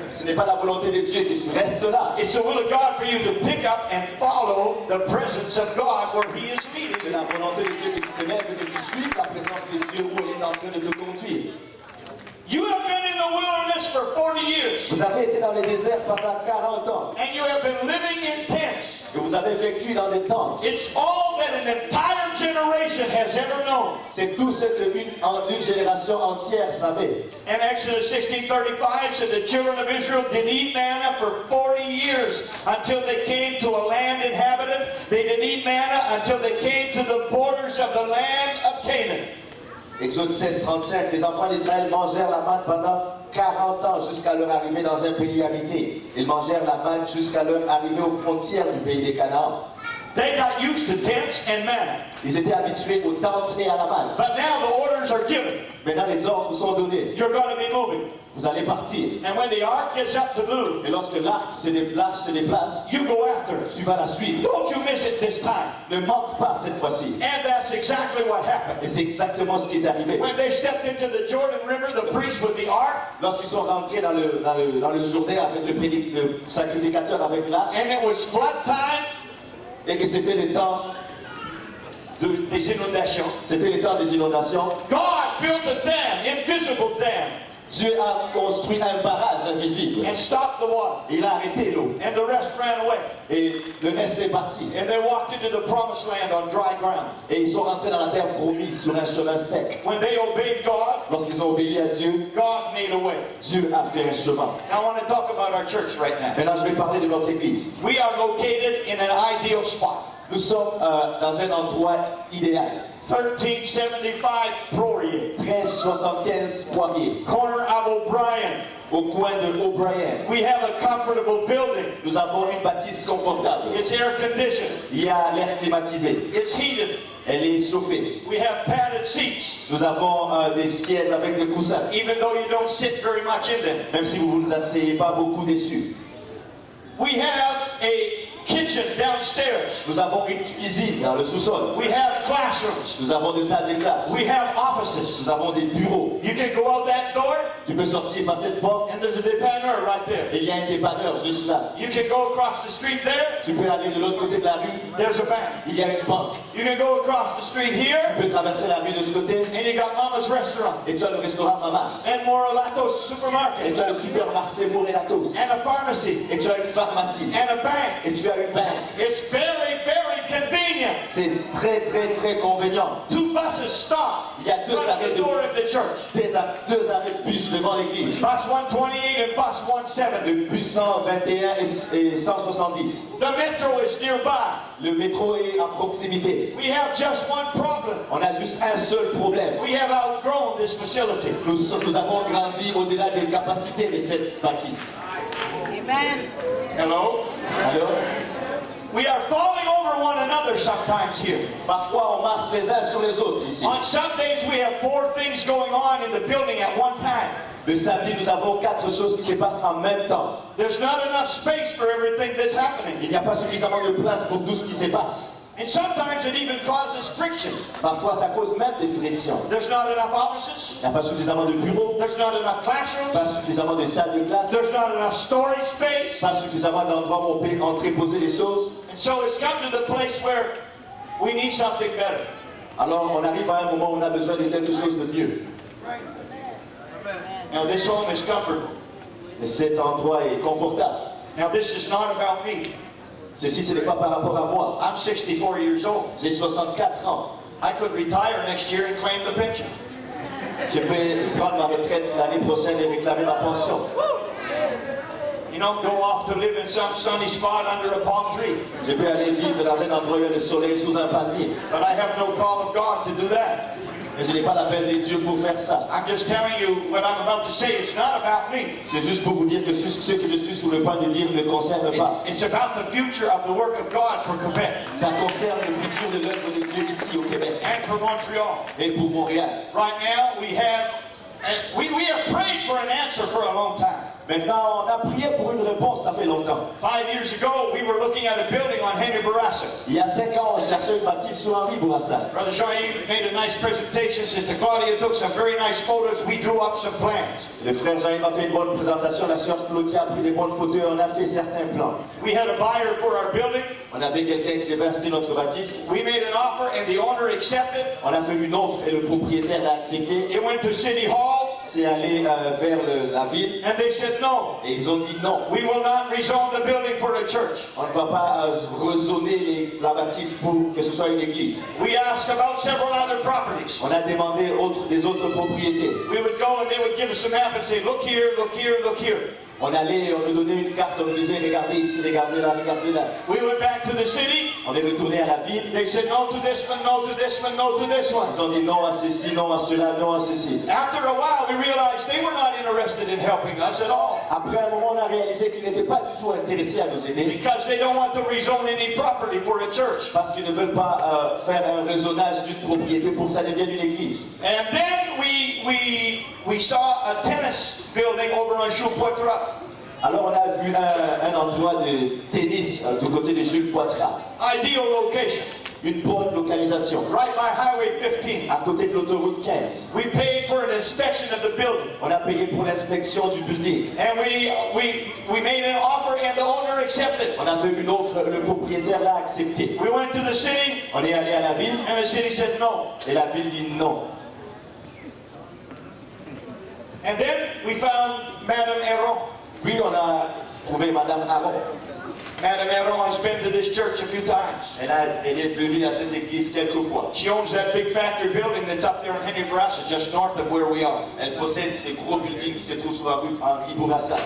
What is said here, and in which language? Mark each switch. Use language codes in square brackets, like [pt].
[fr] Ce n'est pas la volonté de Dieu que tu restes là. [en] It's the will of God for you to pick up and follow the presence of God where He is meeting [fr] de la volonté de Dieu que tu te lèves et que tu suives la présence de Dieu où elle est en train de te conduire. [en] You have been in the wilderness for 40 years. [fr] Vous avez été dans les déserts pendant 40 ans [en] And you have been living in tents. [fr] et vous avez vécu dans des tentes. [en] It's all that an entire generation has ever known. [fr] C'est tout ce qu'une génération entière savait. [en] And Exodus 16:35 said the children of Israel did eat manna for 40 years until they came to a land inhabited. They did eat manna until they came to the borders of the land of Canaan. [fr] Exode 16:35, les enfants d'Israël mangèrent la manne pendant 40 ans jusqu'à leur arrivée dans un pays habité. Ils mangèrent la manne jusqu'à leur arrivée aux frontières du pays des Canaan. [en] They got used to tents and manna. [fr] Ils étaient habitués aux tentes et à la manne. [en] But now the orders are given. [fr] Maintenant les ordres sont donnés. [en] You're going to be moving. [fr] Vous allez partir. [en] And when the ark gets up to move, [fr] Et lorsque l'arc se déplace, [en] you go after it. [fr] tu vas la suivre. [en] Don't you miss it this time. [fr] Ne manque pas cette fois-ci. [en] And that's exactly what happened. [fr] Et c'est exactement ce qui est arrivé. [en] When they stepped into the Jordan River, the priest with the ark, [fr] Lorsqu'ils sont rentrés dans le Jourdain avec le sacrificateur avec l'arche, [en] and it was flood time, [fr] et que c'était les temps des inondations. C'était les temps des inondations. [en] God built a dam, invisible dam, [fr] Dieu a construit un barrage invisible. [en] and stopped the water. [fr] Il a arrêté l'eau. [en] And the rest ran away. [fr] Et le reste est parti. [en] And they walked into the promised land on dry ground. [fr] Et ils sont rentrés dans la terre promise sur un chemin sec. [en] When they obeyed God, [fr] Lorsqu'ils ont obéi à Dieu, [en] God made a way. [fr] Dieu a fait un chemin. [en] Now I want to talk about our church right now. [fr] Maintenant, je vais parler de notre église. [en] We are located in an ideal spot. [fr] Nous sommes dans un endroit idéal. [en] 1375 Poirier, [fr] 1375 Poirier, [en] corner of O'Brien. [fr] au coin de O'Brien. [en] We have a comfortable building. [fr] Nous avons une bâtisse confortable. [en] It's air conditioned. [fr] Il y a l'air climatisé. [en] It's heated. [fr] Elle est chauffée. [en] We have padded seats, [fr] Nous avons des sièges avec des coussins. [en] even though you don't sit very much in them. [fr] Même si vous ne vous asseyez pas beaucoup dessus. [en] We have a kitchen downstairs. [fr] Nous avons une cuisine dans le sous-sol. [en] We have classrooms. [fr] Nous avons des salles de classe. [en] We have offices. [fr] Nous avons des bureaux. [en] You can go out that door, [fr] Tu peux sortir par cette porte [en] and there's a dépanneur right there. [fr] et il y a un dépanneur juste là. [en] You can go across the street there, [fr] Tu peux aller de l'autre côté de la rue, [en] there's a bank. [fr] il y a une banque. [en] You can go across the street [fr] Tu [en] here, [fr] peux traverser la rue de ce côté [en] and you got Mama's restaurant, [fr] et tu as le restaurant Mamas. [en] and Morelatos [fr] Et [en] supermarket, [fr] tu as le supermarché Morelatos. [en] and a pharmacy, [fr] Et tu as une pharmacie. [en] and a bank. [fr] Et tu as une banque. [en] It's very, very convenient. [fr] C'est très convenient. [en] 2 buses stop [fr] Il y a deux [en] right at [fr] arrêts [en] the door of the church. [fr] deux arrêts de bus devant l'église. [en] Bus 128 and bus 170. [fr] Le bus 121 et 170. [en] The metro is nearby. [fr] Le métro est à proximité. [en] We have just one problem. [fr] On a juste un seul problème. [en] We have outgrown this facility. [fr] Nous avons grandi au-delà des capacités de cette bâtisse. [en] Amen. Hello? [fr] Alors, [en] We are falling over one another sometimes here. [fr] parfois on marche les uns sur les autres ici. [en] On some days we have 4 things going on in the building at one time. [fr] Le samedi, nous avons 4 choses qui se passent en même temps. [en] There's not enough space for everything that's happening. [fr] Il n'y a pas suffisamment de place pour tout ce qui se passe. [en] And sometimes it even causes friction. [fr] Parfois, ça cause même des frictions. [en] There's not enough offices. [fr] Il n'y a pas suffisamment de bureaux, [en] There's not enough classrooms. [fr] pas suffisamment de salles de classe, [en] There's not enough storage space. [fr] pas suffisamment d'endroits où on peut entreposer les choses. [en] And so it's come to the place where we need something better. [fr] Alors, on arrive à un moment où on a besoin de quelque chose de mieux. [en] Now this home is comfortable. [fr] Et cet endroit est confortable. [en] Now this is not about me. [fr] Ceci, ce n'est pas par rapport à moi. [en] I'm 64 years old. [fr] J'ai 64 ans. [en] I could retire next year and claim the pension. [fr] Je peux prendre ma retraite l'année prochaine et réclamer ma pension. [en] You know, go off to live in some sunny spot under a palm tree. [fr] Je peux aller vivre dans un endroit où il y a le soleil sous un palmier. [en] But I have no call of God to do that. [fr] Mais je n'ai pas l'appel de Dieu pour faire ça. [en] I'm just telling you what I'm about to say. It's not about me. [fr] C'est juste pour vous dire que ce que je suis sur le point de dire ne concerne pas. [en] It's about the future of the work of God for Quebec [fr] Ça concerne le futur de l'œuvre de Dieu ici au Québec [en] and for Montreal. [fr] et pour Montréal. [en] Right now, we have prayed for an answer for a long time. [fr] Maintenant, on a prié pour une réponse, ça fait longtemps. [en] 5 years ago, we were looking at a building on Henry Bourassa. [fr] Il y a 5 ans, on cherchait une bâtisse sur Henri Bourassa. [en] Brother Jean-Yves made a nice presentation. Sister Claudia took some very nice photos. We drew up some plans. [fr] Le frère Jean-Yves a fait une bonne présentation, la sœur Claudia a pris des bonnes photos et on a fait certains plans. [en] We had a buyer for our building. [fr] On avait quelqu'un qui devait acheter notre bâtisse. [en] We made an offer and the owner accepted. [fr] On a fait une offre et le propriétaire l'a accepté. [en] It went to City Hall [fr] C'est allé vers la ville [en] and they said no. [fr] et ils ont dit non. [en] We will not rezone the building for a church. [fr] On ne va pas rezoner la bâtisse pour que ce soit une église. [en] We asked about several other properties. [fr] On a demandé des autres propriétés. [en] We would go and they would give us a map and say, look here, look here, look here. [fr] On allait, on nous donnait une carte, on nous disait regardez ici, regardez là, regardez là. [en] We went back to the city. [fr] On est retourné à la ville. [en] They said no to this one, no to this one, no to this one. [fr] Ils ont dit non à ceci, non à cela, non à ceci. [en] After a while, we realized they were not interested in helping us at all [fr] Après un moment, on a réalisé qu'ils n'étaient pas du tout intéressés à nous aider [en] because they don't want to rezone any property for a church. [fr] parce qu'ils ne veulent pas faire un raisonnage d'une propriété pour que ça devienne une église. [en] And then we saw a tennis building over on Choupotra. [fr] Alors on a vu un endroit de tennis du côté de Jules Poitras. [en] Ideal location, [fr] Une bonne localisation, [en] right by Highway 15. [fr] à côté de l'autoroute 15. [en] We paid for an inspection of the building. [fr] On a payé pour l'inspection du building. [en] And we made an offer and the owner accepted. [fr] On a fait une offre, le propriétaire l'a accepté. [en] We went to the city [fr] On est allé à la ville [en] and the city said no. [fr] et la ville dit non. [en] And then we found Madame Heron. [fr] Puis on a trouvé Madame Aron. [en] Madame Heron has been to this church a few times. [fr] Elle est venue à cette église quelques fois. [en] She owns that big factory building that's up there in Henry Bourassa, just north of where we are. [fr] Elle possède ces gros buildings qui se trouvent sur la rue Henri Bourassa.